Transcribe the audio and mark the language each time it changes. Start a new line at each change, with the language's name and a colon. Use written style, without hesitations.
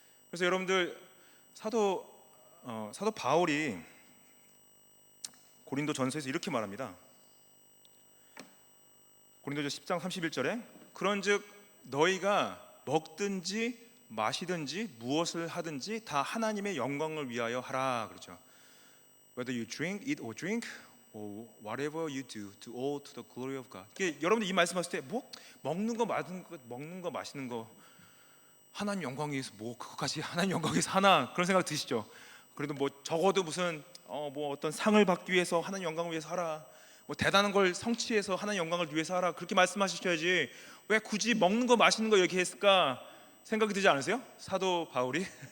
Korean: 그래서 여러분들 사도 바울이 고린도 전서에서 이렇게 말합니다. 고린도전 10장 31절에 그런즉 너희가 먹든지 마시든지 무엇을 하든지 다 하나님의 영광을 위하여 하라 그러죠.
English: Whether you eat or drink or whatever you do all to the glory of God.
Korean: 여러분들 이 말씀하실 때 먹는 거 마시는 거 하나님 영광 위해서 그거까지 하나님 영광 위해서 하나 그런 생각 드시죠? 그래도 적어도 무슨 어떤 상을 받기 위해서 하나님 영광을 위해서 하라. 대단한 걸 성취해서 하나님 영광을 위해서 하라 그렇게 말씀하셔야지 왜 굳이 먹는 거 마시는 거 이렇게 했을까 생각이 들지 않으세요? 사도 바울이